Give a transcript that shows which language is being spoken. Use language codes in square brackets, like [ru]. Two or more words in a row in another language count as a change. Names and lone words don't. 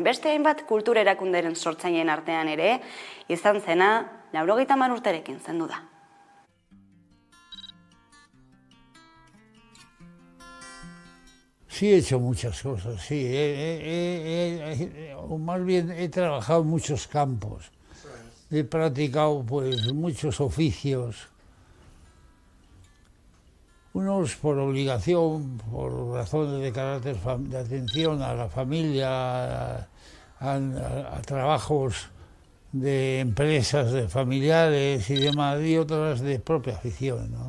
[eu] Beste hainbat kultur erakunderen sortzaileen artean ere, izan zena 90 urterekin zendu da. [es] Sí, he hecho muchas cosas, sí. O más bien he trabajado en muchos campos. He practicado pues muchos oficios, unos por obligación, por razones de carácter de atención a la familia, a trabajos de empresas, de familiares y demás, y otras de propia afición, ¿no?